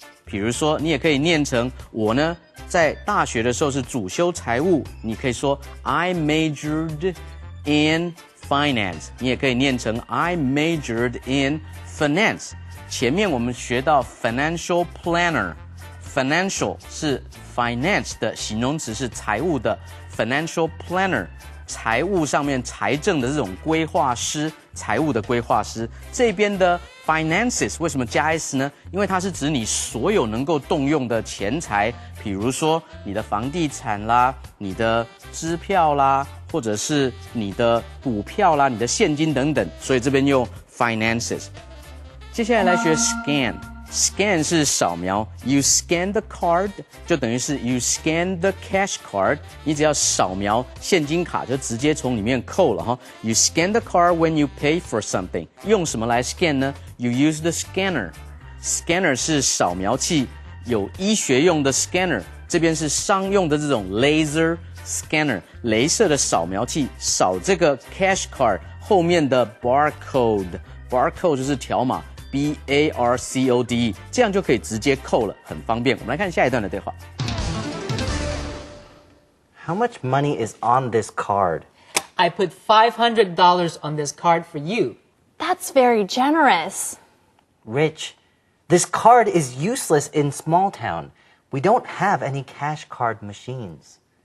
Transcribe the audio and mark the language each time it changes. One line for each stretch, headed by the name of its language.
Chinese: 比如说，你也可以念成我呢，在大学的时候是主修财务，你可以说
English: I majored in finance。
Chinese: 你也可以念成
English: I majored in finance。
Chinese: 前面我们学到 financial planner，financial 是 finance 的形容词，是财务的 financial planner。财务上面财政的这种规划师，财务的规划师。这边的 finances 为什么加 s 呢？因为它是指你所有能够动用的钱财，比如说你的房地产啦，你的支票啦，或者是你的股票啦，你的现金等等，所以这边用 finances。接下来学 scan。Scan 是扫描 ，
English: you scan the card
Chinese: 就等于是
English: you scan the cash card，
Chinese: 你只要扫描现金卡就直接从里面扣了哈。
English: You scan the card when you pay for something，
Chinese: 用什么来 scan 呢 ？You use the scanner。Scanner 是扫描器，有医学用的 scanner， 这边是商用的这种 laser scanner， 雷射的扫描器，扫这个 cash card 后面的 barcode，barcode 就是条码。 B-A-R-C-O-D-E， 这样就可以直接扣了，很方便。我们来看下一段的对话。
English: How much money is on this card? I put $500 on this card for you. That's very generous. Rich, this card is useless in small town. We don't have any cash card machines.